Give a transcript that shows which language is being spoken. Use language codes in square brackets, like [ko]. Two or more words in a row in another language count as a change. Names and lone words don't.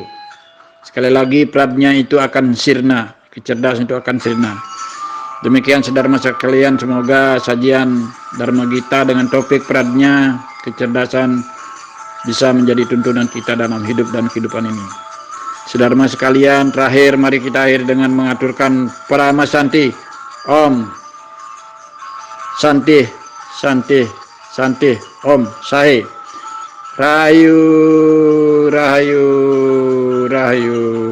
[id] Sekali lagi, pradnya itu akan sirna, kecerdasan itu akan sirna. Demikian saudara sekalian, semoga sajian Dharma Gita dengan topik pradnya, kecerdasan, bisa menjadi tuntunan kita dalam hidup dan kehidupan ini. Saudara sekalian, terakhir mari kita akhiri dengan mengaturkan Parama Santi. [sa] Om Santi, Santi, Santi, Om Sahe. [ban] Rahayu, Rahayu, Rahayu.